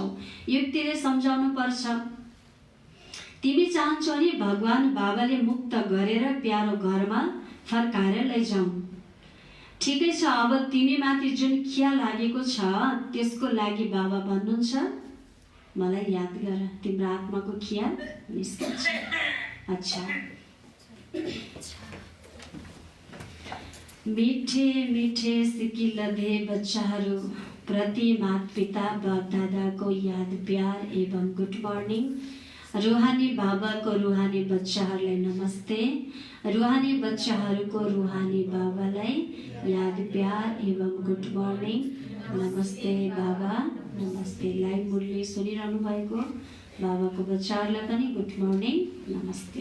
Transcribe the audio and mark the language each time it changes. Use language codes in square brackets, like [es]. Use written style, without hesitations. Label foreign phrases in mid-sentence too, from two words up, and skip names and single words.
[ne] युक्तिले सम्झाउनु पर्छ। तिमी चाहन्छौ नि भगवान बाबाले मुक्त गरेर प्यारो घरमा फर्काएर लैजाउँ। ठिकै छ, अब तिमीमाथि जुन खिया लागेको छ त्यसको लागि बाबा भन्नुहुन्छ मलाई याद गर, तिम्रो आत्माको खिया निस्कन्छ। अच्छा, मिठे मिठे सिकिलधे बच्चाहरू प्रति माता पिता बाप दादाको याद प्यार एवं [en] good morning. [ne] रुहानी बाबाको रुहानी बच्चाहरूलाई नमस्ते। रुहानी बच्चाहरूको रुहानी बाबालाई याद प्यार एवं [en] good morning. [ne] नमस्ते बाबा, नमस्ते। लाइभ मुरली सुनिरहनु भएको बाबाको बच्चाहरूलाई पनि [en] good morning, [ne] नमस्ते।